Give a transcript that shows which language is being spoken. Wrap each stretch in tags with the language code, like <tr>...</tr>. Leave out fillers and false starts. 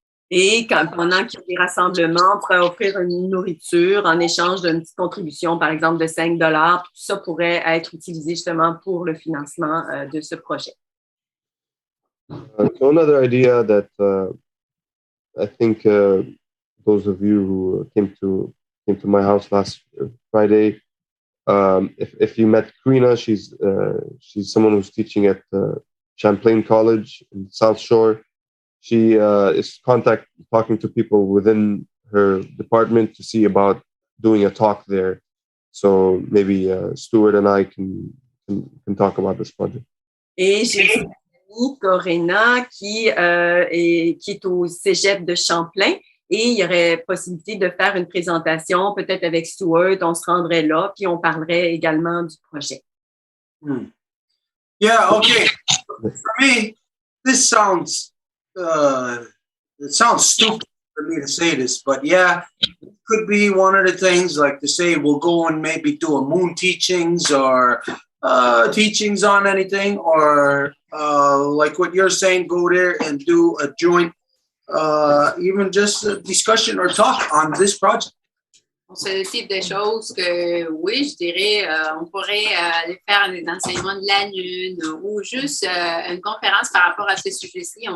<fr>Et pendant qu'il y a des rassemblements, on pourrait offrir une nourriture en échange d'une petite contribution, par exemple de $5. Tout ça pourrait être utilisé justement pour le financement de ce projet.</fr> <en>So another idea that I think those of you who came to my house last Friday, if you met Karina, she's someone who's teaching at Champlain College in South Shore. She is talking to people within her department to see about doing a talk there. So maybe Stuart and I can talk about this project.</en> <fr>Et j'ai une amie, Corinna, qui est au cégep de Champlain. Et il y aurait possibilité de faire une présentation, peut-être avec Stuart, on se rendrait là, puis on parlerait également du projet.</fr> <en>Yeah, okay. For me, this sounds it sounds stupid for me to say this, but yeah, it could be one of the things like to say we'll go and maybe do a moon teachings or teachings on anything, or like what you're saying, go there and do a joint even just a discussion or talk on this project.</en> <fr>C'est le type de choses que, oui, je dirais, on pourrait aller faire des enseignements de la Lune ou juste une conférence par rapport à ce sujet-ci.</fr>